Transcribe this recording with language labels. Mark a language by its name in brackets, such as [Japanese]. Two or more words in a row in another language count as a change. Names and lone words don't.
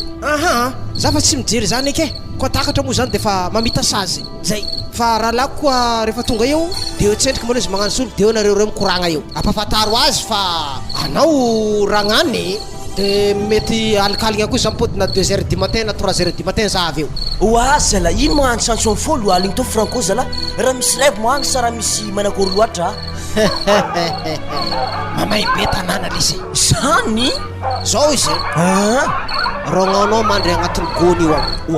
[Malagasy] za fa tsy mijery zany eke koa takatra moa zany de fa mamita sazy zay fa raha lako koa rehefa tonga eo de eo tsendriky maloha izy magnano solo de eo nareo reo mikoragna eo ampafantaro azy fa anao ragnany de mety alikaligna koa za mipodina [French] 2h du matin [Malagasy] na [French] 3h du matin [Malagasy] za avy eo zala ino magnano chanson folo aligny to franco zala raha misy rêve moagny sa raha misy manakory loatra mamay be tanàna lesy zany zao izy rognanao mandry agnatin'ny gony io ao